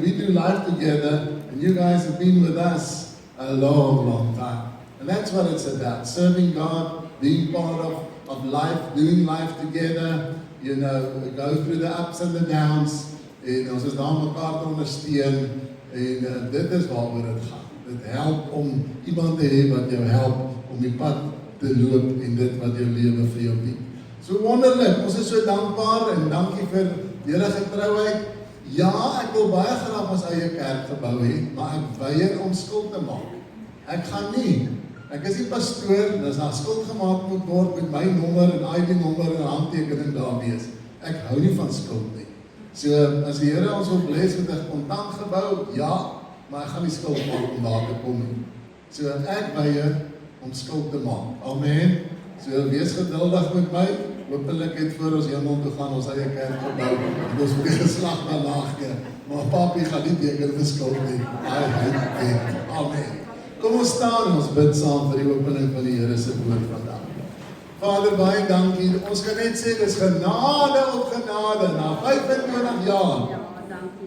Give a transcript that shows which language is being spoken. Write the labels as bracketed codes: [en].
[en] We do life together. And you guys have been with us a long time. And that's what it's about. Serving God, being part of life, doing life together. You know, go through the ups and the downs. [af] En ons is daar mekaar te ondersteun. En dit is waaroor dit gaan. Dit help om iemand te hê wat jou help om die pad te loop en dit wat jou lewe vir jou bied. So wonderlik, ons is so dankbaar en dankie vir julle getrouheid. Ja, ek wil baie graag ons eie kerk gebou hê, maar ek weier om skuld te maak. Ek gaan nie. Ek is die pastoor, en as daar skuld gemaak moet word met my nommer en ID-nommer en handtekening daar wees. Ek hou nie van skuld nie. So, as die Here ons wil bless met 'n kontant gebou, ja, maar ek gaan nie skuld maak om daar te kom nie. So, ek weier om skuld te maak. Amen. So, wees geduldig met my. Hoopelik het voor ons hemel toe gaan ons eie kerk gebou. En ons moet die geslag daarna gee. Maar papie gaan nie teken vir skuld nie. Hy. Amen. Kom ons staan en ons bid saam vir die opening van die Here se woord vandag. Vader, baie dankie. Ons kan net sê, dis genade op genade, na 25 jaar.